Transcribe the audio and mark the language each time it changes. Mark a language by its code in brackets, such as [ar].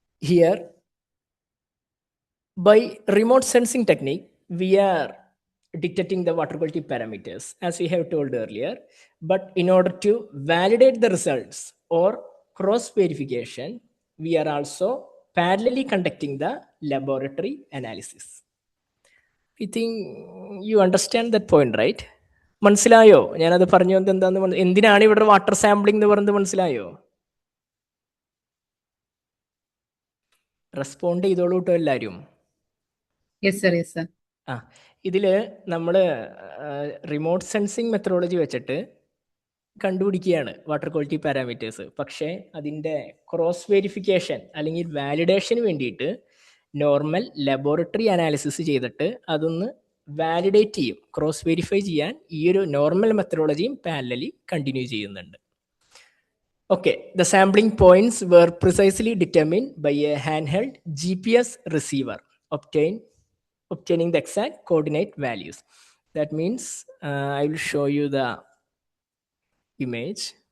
[en] Here, by remote sensing technique, we are detecting the water quality parameters, as we have told earlier. But in order to validate the results or cross verification, we are also parallelly conducting the laboratory analysis. I think you understand that point, right? [ml] മനസ്സിലായോ ഞാനത് പറഞ്ഞു വന്നത് എന്താന്ന്? എന്തിനാണ് ഇവിടെ water sampling എന്ന് പറയുന്നത് മനസ്സിലായോ? റെസ്പോണ്ട് ചെയ്തോളൂ കേട്ടോ എല്ലാവരും. [en] Yes, sir. Yes, sir. [ml] ഇതിൽ നമ്മൾ റിമോട്ട് സെൻസിങ് മെത്തഡോളജി വെച്ചിട്ട് കണ്ടുപിടിക്കുകയാണ് വാട്ടർ ക്വാളിറ്റി പാരാമീറ്റേഴ്സ്. പക്ഷേ അതിൻ്റെ ക്രോസ് വെരിഫിക്കേഷൻ അല്ലെങ്കിൽ വാലിഡേഷന് വേണ്ടിയിട്ട് നോർമൽ ലബോറട്ടറി അനാലിസിസ് ചെയ്തിട്ട് അതൊന്ന് വാലിഡേറ്റ് ചെയ്യും, ക്രോസ് വെരിഫൈ ചെയ്യാൻ ഈ ഒരു നോർമൽ മെത്തഡോളജിയും പാരലലി കണ്ടിന്യൂ ചെയ്യുന്നുണ്ട്. [en] Okay, the sampling points were precisely determined by a handheld GPS receiver, obtaining the exact coordinate values. That means I will show you the image.